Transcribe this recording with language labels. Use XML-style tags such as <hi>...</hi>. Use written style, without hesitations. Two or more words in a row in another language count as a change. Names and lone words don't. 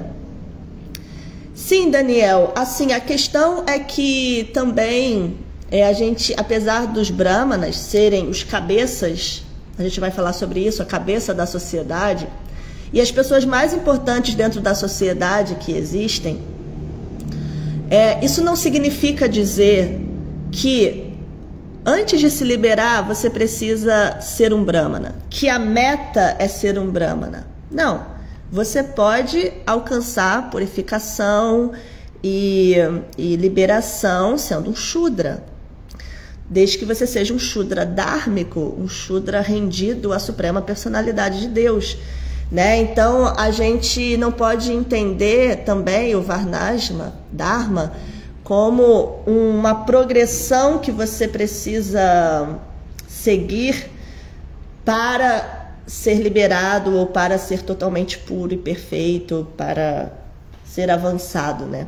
<pt>Sim, Daniel, assim, a questão é que também a gente, apesar dos brahmanas serem os cabeças, a gente vai falar sobre isso, a cabeça da sociedade, e as pessoas mais importantes dentro da sociedade que existem, isso não significa dizer que antes de se liberar, você precisa ser um brahmana, que a meta é ser um brahmana. Não, você pode alcançar purificação e liberação sendo um shudra, desde que você seja um shudra dhármico, um shudra rendido à suprema personalidade de Deus, né? Então, a gente não pode entender também o Varnashrama Dharma como uma progressão que você precisa seguir para ser liberado ou para ser totalmente puro e perfeito, para ser avançado, né?</pt>